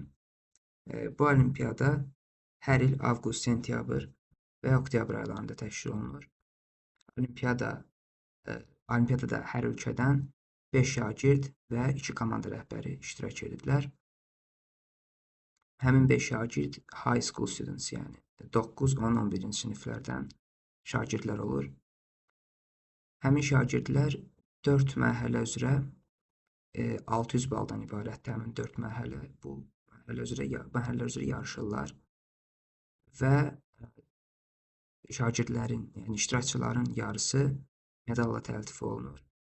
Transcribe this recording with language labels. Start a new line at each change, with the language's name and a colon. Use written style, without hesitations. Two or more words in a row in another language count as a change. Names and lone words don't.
Azerbaijani: Bu olimpiyada hər il avqust, sentyabr və oktyabr aylarında təşkil olunur. Olimpiyadada hər ölkədən 5 şagird və 2 komanda rəhbəri iştirak edirlər. Həmin 5 şagird
English: high school students,
Azerbaijani: yəni 9, 10, 11-ci siniflərdən şagirdlər olur. Həmin şagirdlər 4 mərhələ üzrə 600 baldan ibarətdir. Həmin 4 mərhələ bu mərhələlər üzrə yarışırlar və şagirdlərin, yəni iştirakçıların yarısı medalla təltif olunur.